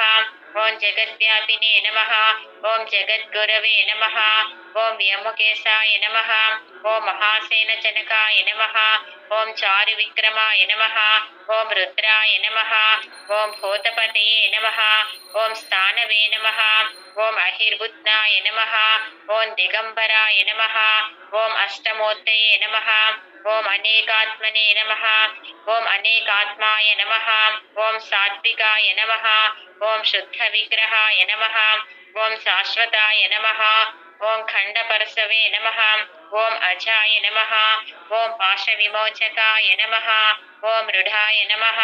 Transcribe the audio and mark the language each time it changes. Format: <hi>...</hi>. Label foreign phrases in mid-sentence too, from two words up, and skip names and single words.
<sa>ओम जगद्व्यापिने नमः। ओम जगद्गुरवे नमः। ओम व्योमकेशाय नमः। ओम महासेनजनकाय नमः। ओम चारुविक्रमाय नमः। ओम रुद्राय नमः। ओम भूतपतये नमः। ओम स्थानवे नमः। ఓం అహిర్బుత్నాయ నమః ఓం దిగంబరాయ నమః ఓం అష్టమూర్తయే నమః ఓం అనేకాత్మనే నమః ఓం అనేకాత్మాయ నమః ఓం సాత్వికాయ నమః ఓం శుద్ధ విగ్రహాయ నమః ఓం శాశ్వతాయ నమః ఓం ఖండపరసవే నమః ఓం అజాయ నమః ఓం పాశ విమోచకాయ నమః ఓం మృఢాయ నమః</sa>